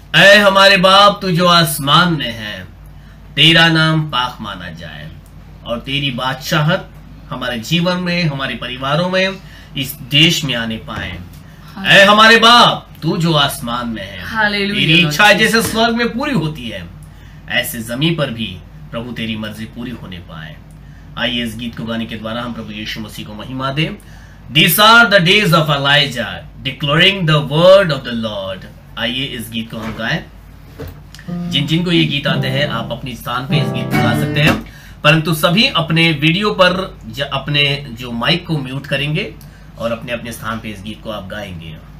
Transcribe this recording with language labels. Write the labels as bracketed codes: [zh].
[hi] ऐ हमारे बाप, तू जो आसमान में है, तेरा नाम पाक माना जाए और तेरी बादशाहत हमारे जीवन में, हमारे परिवारों में, इस देश में आने पाए। ऐ हमारे बाप, तू जो आसमान में है, हालेलुया। तेरी इच्छा जैसे स्वर्ग में पूरी होती है, ऐसे जमीन पर भी प्रभु तेरी मर्जी पूरी होने पाए। आइए इस गीत को गाने के द्वारा हम प्रभु यीशु मसीह को महिमा दें। [en] These are the days of Elijah, declaring the word of the Lord। [hi] आइए इस गीत को हम गाएं। जिन जिनको ये गीत आते हैं, आप अपने स्थान पे इस गीत को गा सकते हैं, परंतु सभी अपने वीडियो पर अपने जो माइक को म्यूट करेंगे और अपने अपने स्थान पे इस गीत को आप गाएंगे।